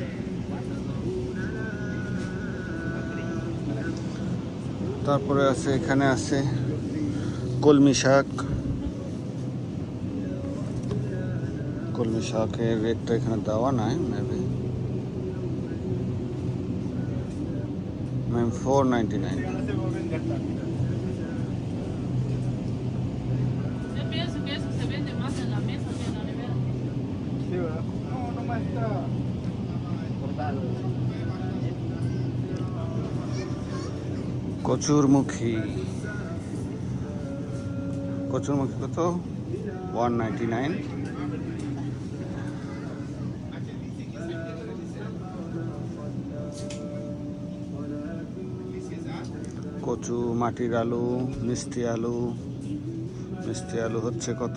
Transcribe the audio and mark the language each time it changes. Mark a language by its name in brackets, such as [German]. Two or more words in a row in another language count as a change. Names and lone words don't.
[Bangla] তারপরে আছে এখানে আছে কলমি শাকের রেটটা এখানে দেওয়া নাই, মেবি 499। [Spanish] Yo pienso que eso se vende más en la mesa que en la nevera. Sí, ¿verdad? No, nomás está cortado. [Bangla] কচুরমুখী কত? 199। কচু, মাটির আলু, মিষ্টি আলু হচ্ছে কত?